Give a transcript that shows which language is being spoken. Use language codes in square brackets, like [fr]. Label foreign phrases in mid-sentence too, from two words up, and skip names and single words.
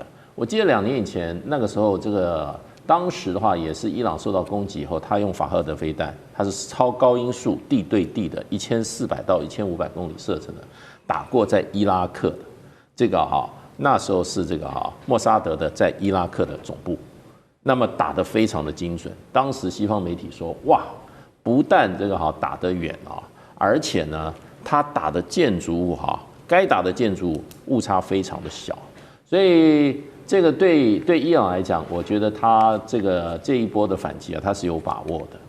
[zh] 我記得2年以前那個時候，當時的話也是伊朗受到攻擊以後，他用法赫德飛彈，它是超高音速地對地的，1400到1500公里射程的，打過在伊拉克的那時候是莫薩德的在伊拉克的總部。那麼打得非常的精準，當時西方媒體說，哇，不但打得遠啊，而且呢，他打的建築物該打的建築物誤差非常的小，所以這個對伊朗來講，我覺得他這一波的反擊啊，他是有把握的。